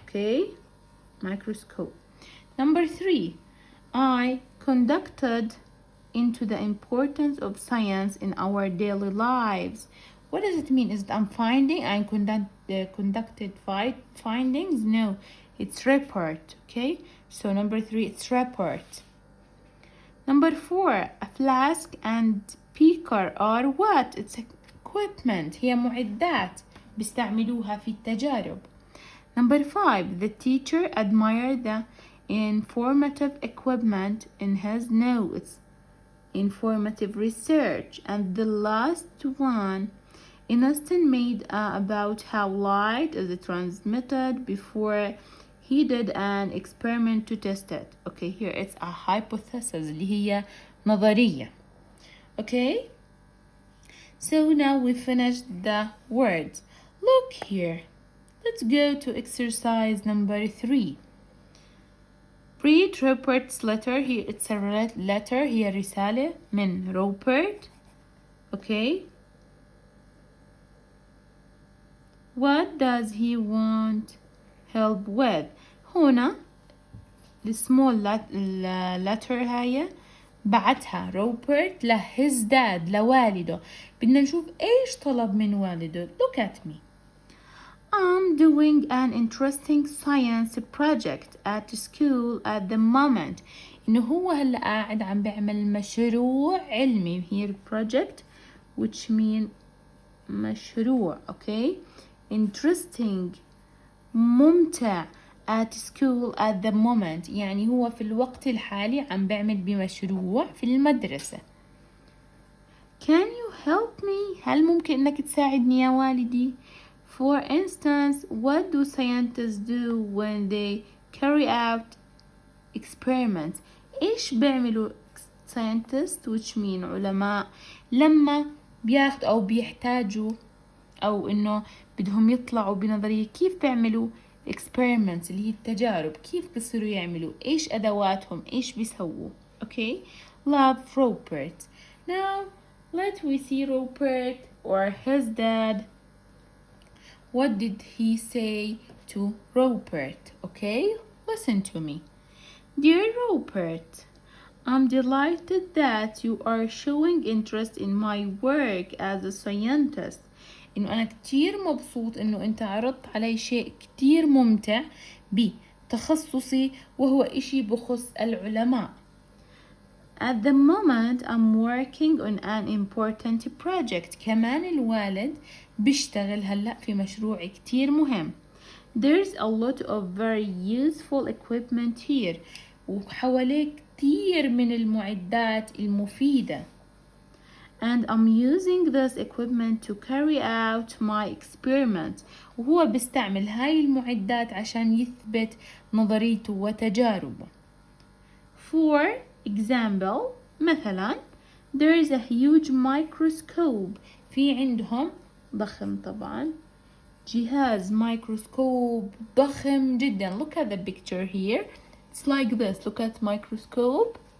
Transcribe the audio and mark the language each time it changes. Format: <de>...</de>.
<en>Okay, microscope. Number 3, I conducted into the importance of science in our daily lives. What does it mean? Is it I'm finding and conducted findings? No, it's report. Okay, so number 3, it's report. Number 4, a flask and beaker are what? It's equipment.</en> <ar>هي معدات بيستعملوها في التجارب.</ar> <en>Number 5, the teacher admired the informative equipment in his notes. Informative research. And the last one, Einstein made about how light is transmitted before he did an experiment to test it. Okay, here it's a hypothesis</en> <ar>اللي هي نظرية.</ar> <en>Okay, so now we finished the words. Look here, let's go to exercise number 3. Read Rupert's letter. Here it's a letter.</en> <ar>هي رسالة من Rupert.</ar> <en>Okay. What does he want help with?</en> <ar>هنا</ar> <en>the small letter</en> <ar>هاي بعتها Rupert له</ar> <en>his dad</en> <ar>لوالده. بدنا نشوف ايش طلب من والده.</ar> <en>Look at me. I'm doing an interesting science project at school at the moment.</en> <ar>إنه هو هلا قاعد عم بيعمل مشروع علمي.</ar> <en>Here project which mean مشروع. Okay, interesting</en> <ar>ممتع</ar> <en>at school at the moment</en> <ar>يعني هو في الوقت الحالي عم بيعمل بمشروع في المدرسة.</ar> <en>Can you help me؟</en> <ar>هل ممكن إنك تساعدني يا والدي؟</ar> <en>For instance, what do scientists do when they carry out experiments?</en> <ar>إيش بيعملوا</ar> <en>scientists which mean</en> <ar>علماء لما بياخدوا أو بيحتاجوا أو إنه بدهم يطلعوا بنظرية؟ كيف بيعملوا experiments اللي هي التجارب؟ كيف بيصيروا يعملوا؟ إيش أدواتهم؟ إيش بيسووا؟</ar> <en>Okay, love Rupert. Now let we see Rupert or his dad. What did he say to Rupert? Okay, listen to me. Dear Rupert, I'm delighted that you are showing interest in my work as a scientist.</en> <ar>إنه أنا كتير مبسوط إنه أنت عرضت علي شيء كتير ممتع بتخصصي وهو إشي بخص العلماء.</ar> <en>At the moment I'm working on an important project.</en> <ar>كمان الوالد بيشتغل هلأ في مشروع كتير مهم.</ar> <en>There's a lot of very useful equipment here.</en> <ar>وحواليه كتير من المعدات المفيدة.</ar> <en>And I'm using this equipment to carry out my experiment.</en> <ar>وهو بيستعمل هاي المعدات عشان يثبت نظريته وتجاربه.</ar> <en>For example, مثلا there is a huge microscope.</en> <ar>في عندهم ضخم طبعا جهاز مايكروسكوب ضخم جدا.</ar> <en>Look at the picture here. It's like this. Look at microscope.</en>